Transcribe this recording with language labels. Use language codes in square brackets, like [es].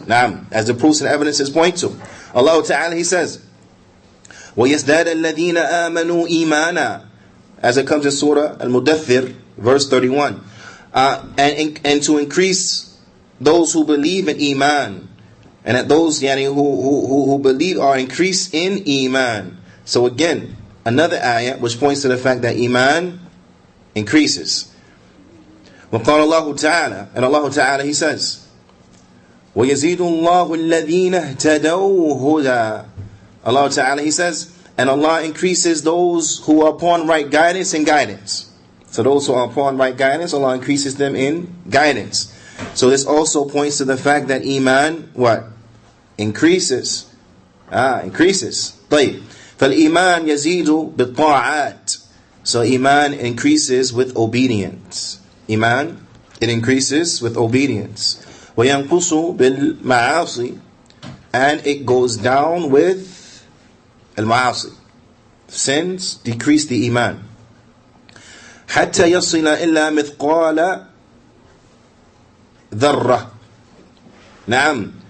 [en] Now, as the proofs and evidences point to. Allah Ta'ala, He says, [ar] وَيَزْدَادَ الَّذِينَ آمَنُوا إِيمَانًا, [en] as it comes in Surah Al-Mudaththir, verse 31. And to increase those who believe in Iman. And that those who believe are increased in Iman. So again, another ayah which points to the fact that Iman increases. [ar] وَقَالَ اللَّهُ تَعَالَى, [en] and Allah Ta'ala, He says, [ar] وَيَزِيدُ اللَّهُ الَّذِينَ اهْتَدَوْا هُدًى. [en] Allah Ta'ala, He says, and Allah increases those who are upon right guidance and guidance. So those who are upon right guidance, Allah increases them in guidance. So this also points to the fact that Iman, what? Increases. Increases. [ar] طيب. فالإيمان يزيد بالطاعات. [en] So Iman increases with obedience. Iman, it increases with obedience. [ar] وينقص بالمعاصي, [en] and it goes down with al-ma'asi. Sins decrease the Iman. [ar] حتى يصل إلا مثقال ذرة. [en] Naam.